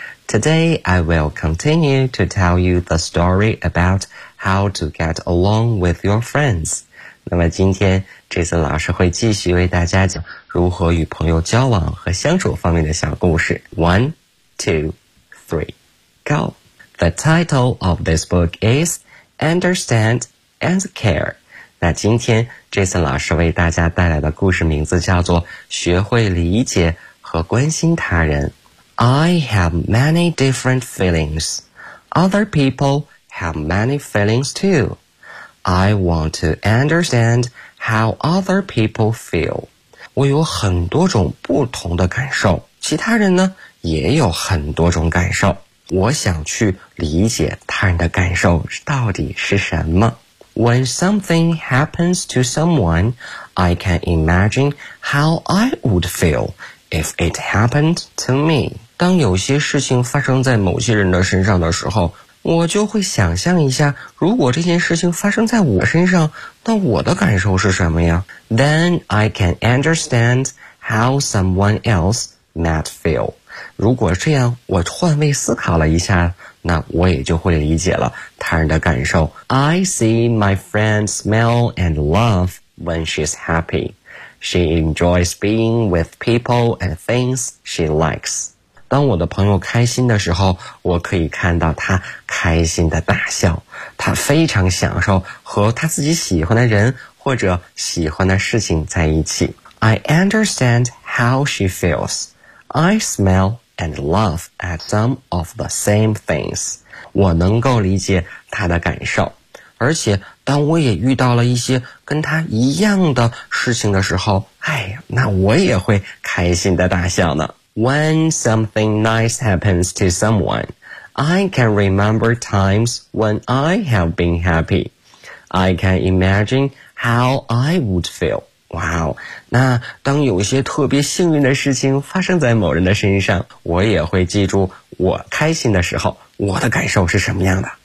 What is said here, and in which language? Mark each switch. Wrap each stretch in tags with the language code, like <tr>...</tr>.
<en>Today, I will continue to tell you the story about how to get along with your friends.</en> <zh>那么今天 Jason 老师会继续为大家讲如何与朋友交往和相处方面的小故事。</zh> <en>1, 2, 3, go! The title of this book is Understand and Care.</en> <zh>那今天 Jason 老师为大家带来的故事名字叫做学会理解和关心他人。</zh> <en>I have many different feelings. Other people have many feelings too. I want to understand how other people feel.</en> <zh>我有很多种不同的感受，其他人呢也有很多种感受，我想去理解他人的感受到底是什么。</zh> <en>When something happens to someone, I can imagine how I would feel if it happened to me.</en> <zh>当有些事情发生在某些人的身上的时候，我就会想象一下，如果这件事情发生在我身上，那我的感受是什么呀？</zh> <en>Then I can understand how someone else might feel.</en> <zh>如果这样，我换位思考了一下，那我也就会理解了他人的感受。</zh> <en>I see my friend smile and laugh when she's happy. She enjoys being with people and things she likes.</en> <zh>当我的朋友开心的时候，我可以看到他开心的大笑。他非常享受和他自己喜欢的人或者喜欢的事情在一起。</zh> <en>I understand how she feels. I smell and laugh at some of the same things.</en> <zh>我能够理解她的感受，而且当我也遇到了一些跟她一样的事情的时候，哎，那我也会开心的大笑呢。</zh> <en>When something nice happens to someone, I can remember times when I have been happy. I can imagine how I would feel.</en> <zh>Wow, 那当有些特别幸运的事情发生在某人的身上，我也会记住我开心的时候，我的感受是什么样的。</zh>